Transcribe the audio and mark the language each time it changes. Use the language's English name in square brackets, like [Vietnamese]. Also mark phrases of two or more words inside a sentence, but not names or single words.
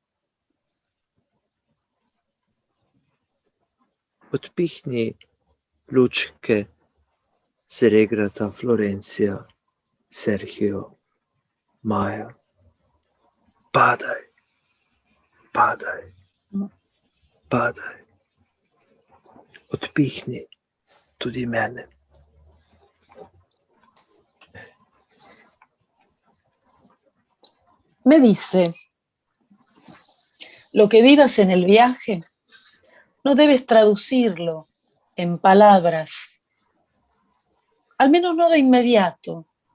[Slovenian] Odpihni lučke z regrata, Florencija, Sergio, Maja. Padaj, padaj, padaj. Odpihni tudi mene. [Spanish] Me dice, lo que vivas en el viaje, no debes traducirlo en palabras, al menos no de inmediato.